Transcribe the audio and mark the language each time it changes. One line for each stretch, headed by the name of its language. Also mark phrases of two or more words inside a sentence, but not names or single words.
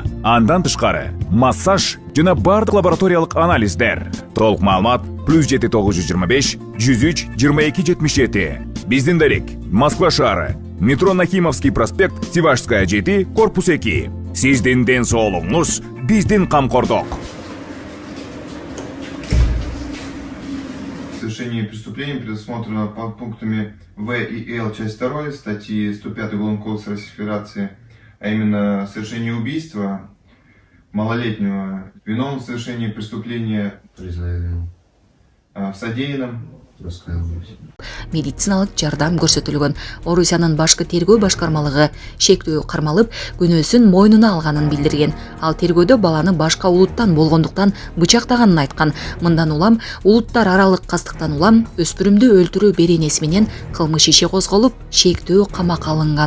Kyrgyz: Андан тышкары массаж жана бардык лабораториялык анализдер. Толук маалымат +7 925 103 22 77. Биздин дарек Москва шаары, метро Нахимовский проспект, Сивашская 7, корпус 2. Сиздин ден соолугуңуз биздин камкордук.
Russian: Совершение преступлений предусмотрено по пунктами В и Л, часть 2 статьи 105 Уголовного кодекса Российской Федерации, а именно совершение убийства малолетнего, виновным в совершении преступления в содеянном,
Kyrgyz: медициналык жардам көрсөтүлгөн. Орусиянын башкы тергөө башкармалыгы шектүү кармалып, күнөөсүн мойнуна алганын билдирген. Ал тергөөдө баланы башка улуттан болгондуктан бычактаганын айткан. Мындан улам улуттар аралык кастыктан улам өспүрүмдү өлтүрүү беренеси менен кылмыш иши козголуп, шектүү камакка алынган.